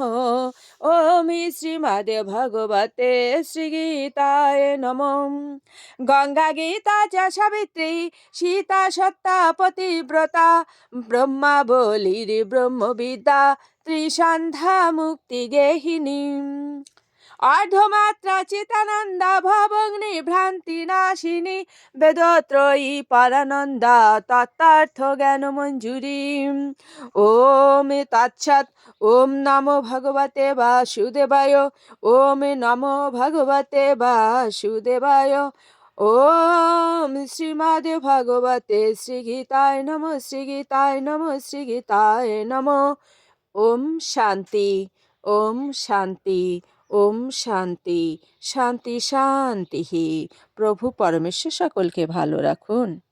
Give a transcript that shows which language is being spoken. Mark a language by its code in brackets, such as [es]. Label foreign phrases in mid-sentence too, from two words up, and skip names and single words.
[sa] ওম শ্রীমদ্ ভগবতে শ্রীগীতায় নমঃ। গঙ্গা গীতা চ সাবিত্রী সীতা সত্তা পতিব্রতা ব্রহ্মাবলীর ব্রহ্মবিদ্যা ত্রিসন্ধ্যা মুক্তি গেহিনী अर्धमात्रा चितानंदा भवग्नि भ्रांति नाशिनी वेदत्रयी परानंदा तत्तार्थ ज्ञान मंजूरी। ओम तत्सत्। ओम नमो भगवते वासुदेवाय। ओम नमो भगवते वासुदेवाय। ओम श्रीमद् भगवते श्रीगीताय नमः। श्रीगीताय नमः। श्रीगीताय नमः। ओम शांति। ओम शांति। ओम शांति। शांति शांति। [bn] প্রভু পরমেশ্বর সকলকে ভালো রাখুন।